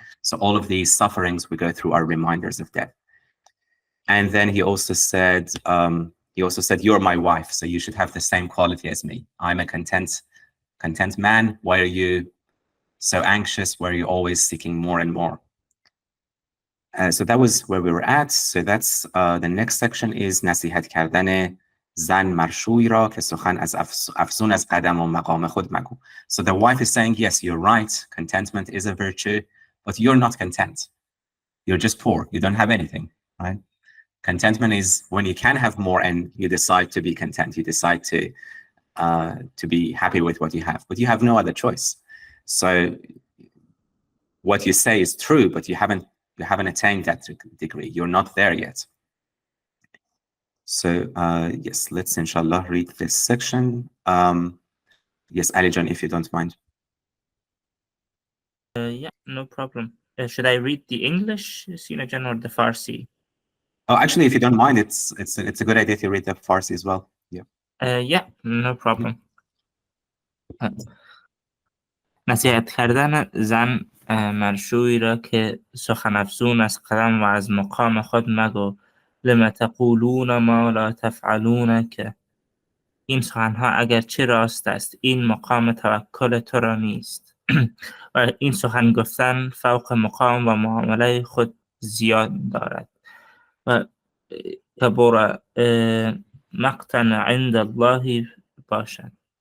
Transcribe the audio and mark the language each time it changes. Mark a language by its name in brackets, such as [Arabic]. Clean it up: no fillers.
[English] So all of these sufferings we go through are reminders of death. And then he also said, you're my wife, so you should have the same quality as me. I'm a content man. Why are you so anxious? Why are you always seeking more and more? So that was where we were at. So that's the next section is [Persian] نصیحت کردن زن مرشوی را که سخن از افزون از قدم و مقام خود مگو. [English] So the wife is saying, yes, you're right. Contentment is a virtue, but you're not content. You're just poor. You don't have anything, right? Contentment is when you can have more and you decide to be content. You decide to be happy with what you have, but you have no other choice. So what you say is true, but you haven't attained that degree. You're not there yet. So yes, let's inshallah read this section. Yes, Ali John, if you don't mind. Yeah, no problem. Should I read the English, Sina Jan, or the Farsi? Oh, actually, if you don't mind, it's a good idea to read the Farsi as well. Yeah. Yeah, no problem. [Persian] نصیحت کردن زن مرشوی را که سخن افزون از قدم و از مقام خود مگو. [Arabic] لم تقولون ما لا تفعلون [Persian] که این سخنها اگر چه راست است این مقام توکل تو را نیست و این سخن گفتن فوق مقام و معامله خود زیاد دارد و [Arabic] کبر مقتا عند الله [Persian] باشد.